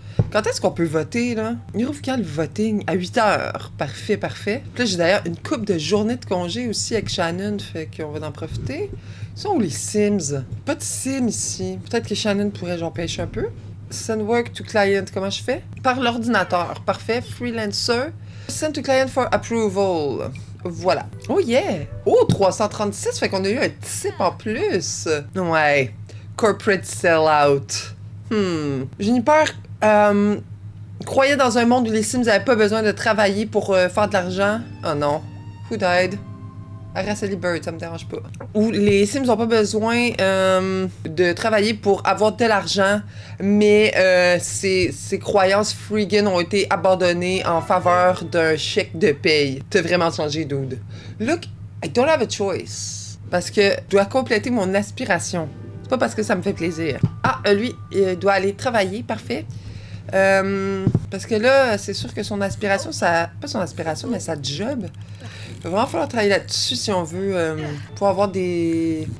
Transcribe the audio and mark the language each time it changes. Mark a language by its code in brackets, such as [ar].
[fr] Quand est-ce qu'on peut voter, là? Il rouvre quand le voting? À 8 heures. Parfait, parfait. Puis là, j'ai d'ailleurs une couple de journées de congé aussi avec Shannon, fait qu'on va en profiter. Ils sont où les Sims? Pas de Sims ici. Peut-être que Shannon pourrait, genre, pêcher un peu. [en] Send work to client, [fr] comment je fais? Par l'ordinateur. Parfait. Freelancer. [en] Send to client for approval. Voilà. Oh yeah! [fr] Oh, 336, fait qu'on a eu un type en plus. Ouais. [en] Corporate sellout. [fr] Juniper croyait dans un monde où les Sims n'avaient pas besoin de travailler pour faire de l'argent. Oh non. [en] Who died? [fr] Araceli Bird, ça me dérange pas. Où les Sims n'ont pas besoin de travailler pour avoir de l'argent, mais ces croyances freaking ont été abandonnées en faveur d'un chèque de paye. T'as vraiment changé, dude. [en] Look, I don't have a choice. [fr] Parce que je dois compléter mon aspiration. C'est pas parce que ça me fait plaisir. Ah, lui, il doit aller travailler, parfait. Parce que là, c'est sûr que son aspiration, ça... Pas son aspiration, mais sa job. Il va vraiment falloir travailler là-dessus si on veut pouvoir avoir des...